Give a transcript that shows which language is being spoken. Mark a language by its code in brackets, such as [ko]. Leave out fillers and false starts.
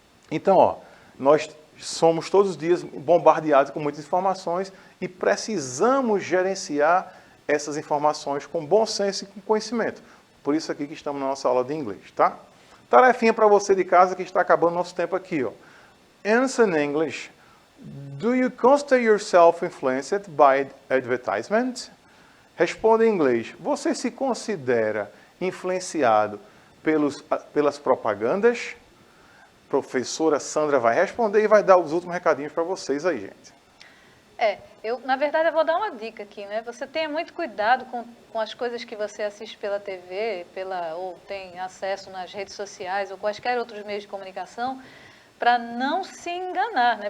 [pt] Então, ó, nós somos todos os dias bombardeados com muitas informações e precisamos gerenciar essas informações com bom senso e com conhecimento. Por isso aqui que estamos na nossa aula de inglês, tá? Tarefinha para você de casa que está acabando nosso tempo aqui, ó. [en] Answer in English. Do you consider yourself influenced by advertisement? [pt] Responda em inglês. Você se considera influenciado pelas propagandas? Professora Sandra vai responder e vai dar os últimos recadinhos para vocês aí, gente. Na verdade, eu vou dar uma dica aqui, né? Você tenha muito cuidado com as coisas que você assiste pela TV, ou tem acesso nas redes sociais, ou quaisquer outros meios de comunicação, para não se enganar, né?